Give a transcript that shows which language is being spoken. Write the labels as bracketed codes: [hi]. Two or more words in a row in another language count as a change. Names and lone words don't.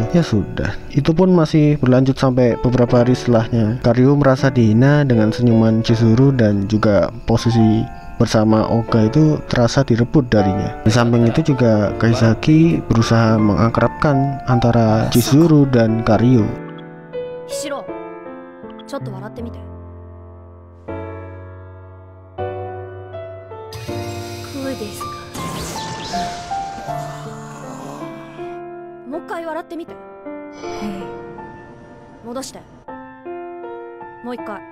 [id] Ya sudah, itu pun masih berlanjut sampai beberapa hari setelahnya. Karyu merasa dihina dengan senyuman Chizuru dan juga posisi bersama Oga itu terasa direbut darinya. Di samping itu juga Kaizaki berusaha mengakrabkan antara Chizuru dan Karyu. Hishiro, [ja] ちょっと笑ってみて。こうですか。もう一回笑ってみて。戻して。もう一回。